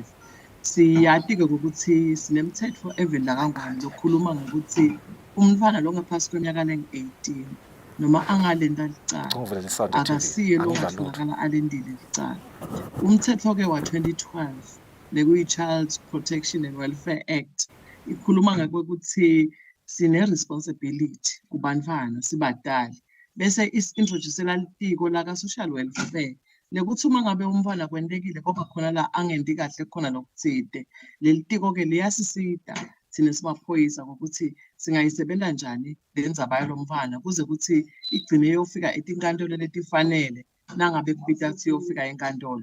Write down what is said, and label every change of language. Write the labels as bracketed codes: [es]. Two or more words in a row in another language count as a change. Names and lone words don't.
[ss] Siyati-ke ukuthi sinemithetho evela kangwane lokukhuluma ngokuthi umfana lo ngaphansi kweminyaka le-18 noma angalenda licala akasiye lo ngatholakala alendile licala. Umthetho-ke wa-2012 bekuyi-Child Protection and Welfare Act ikhuluma ngakokuthi sine-responsibility kubantwana sibadali. Bese is-introducela litiko laka- [en] social welfare [ss] lekuthi uma ngabe umntwana kwentekile kodwa khona la angendi kahle khona lokutsite, leli tiko-ke liyasisita thina simaphoyisa ngokuthi singayisebenta njani le ndzaba yalo mntwana kuze kuthi igcine yofika etinkantolo letifanele nangabe kubita kuthi yofika enkantolo.